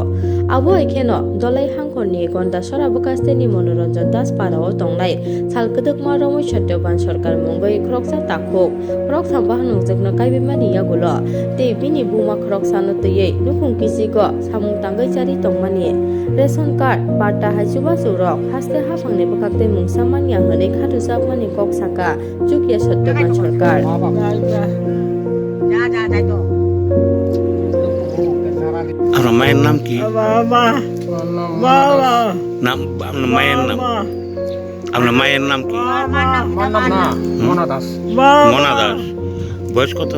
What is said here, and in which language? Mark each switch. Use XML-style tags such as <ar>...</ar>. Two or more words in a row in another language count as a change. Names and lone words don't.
<trp>abo ekeno dolai hangkoni gonda sora bekaste ni monoranjan das parao tongnai sal kedek maromoi chattoban sarkar mongoi kroksa takhok krok sambah nungjakna kaibe mani yagulo te bini buma krok sano teye nukung kisigo samung tanggai cari tongmani</trp> <en>ration card</en> <trp>barta hajuba surok haste hapang ne bekakte mungsa mani hane khatusak mani kok saka ya Chattoban sarkar</trp> <bn>আপনার মায়ের নাম কি? নাম আপনার মায়ের নাম আপনার মায়ের নাম কি? মনা দাস। বয়স কত?</bn>